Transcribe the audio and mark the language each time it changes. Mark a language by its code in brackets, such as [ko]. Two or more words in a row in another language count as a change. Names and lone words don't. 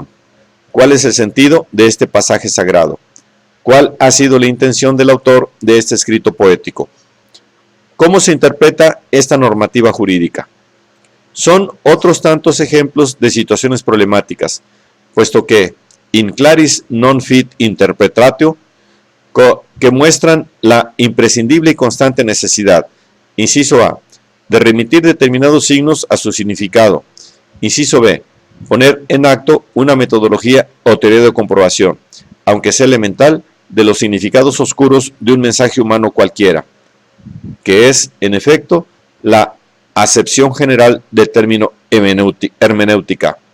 [es] ¿Cuál es el sentido de este pasaje sagrado? ¿Cuál ha sido la intención del autor de este escrito poético? ¿Cómo se interpreta esta normativa jurídica? Son otros tantos ejemplos de situaciones problemáticas, puesto que [la] in claris non fit interpretatio, [es] que muestran la imprescindible y constante necesidad, inciso A, de remitir determinados signos a su significado, inciso B, poner en acto una metodología o teoría de comprobación, aunque sea elemental, de los significados oscuros de un mensaje humano cualquiera, que es, en efecto, la acepción general del término hermenéutica.